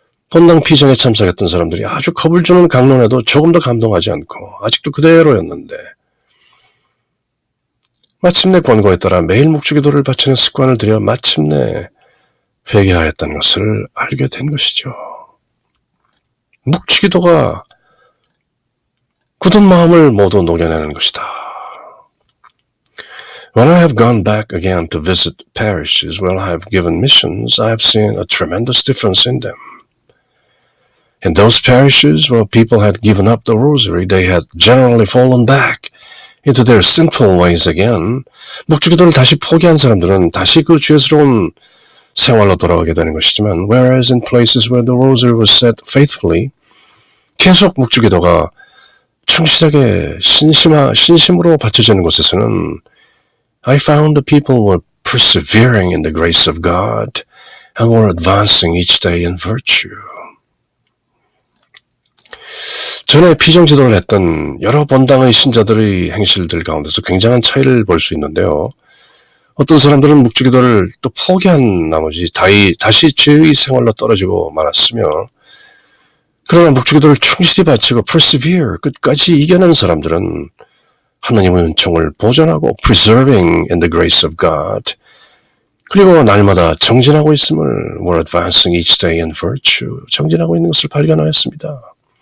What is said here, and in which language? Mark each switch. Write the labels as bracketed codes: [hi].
[ko] 본당 피정에 참석했던 사람들이 아주 겁을 주는 강론에도 조금 더 감동하지 않고 아직도 그대로였는데 마침내 권고에 따라 매일 묵주기도를 바치는 습관을 들여 마침내 회개하였다는 것을 알게 된 것이죠. 묵주기도가 굳은 마음을 모두 녹여내는 것이다. [en] When I have gone back again to visit parishes where I have given missions, I have seen a tremendous difference in them. In those parishes where people had given up the rosary, they had generally fallen back into their sinful ways again. [ko] 묵주기도를 다시 포기한 사람들은 다시 그 죄스러운 생활로 돌아오게 되는 것이지만, [en] whereas in places where the rosary was said faithfully, [ko] 계속 묵주기도가 충실하게 신심으로 바쳐지는 곳에서는 [en] I found the people were persevering in the grace of God and were advancing each day in virtue. [ko] 전에 피정지도를 했던 여러 본당의 신자들의 행실들 가운데서 굉장한 차이를 볼 수 있는데요. 어떤 사람들은 묵주기도를 또 포기한 나머지 다시 죄의 생활로 떨어지고 말았으며, 그러나 묵주기도를 충실히 바치고 [en] persevere, [ko] 끝까지 이겨낸 사람들은 하나님의 은총을 보존하고 [en] preserving in the grace of God, [ko] 그리고 날마다 정진하고 있음을 [en] were advancing each day in virtue, [ko] 정진하고 있는 것을 발견하였습니다.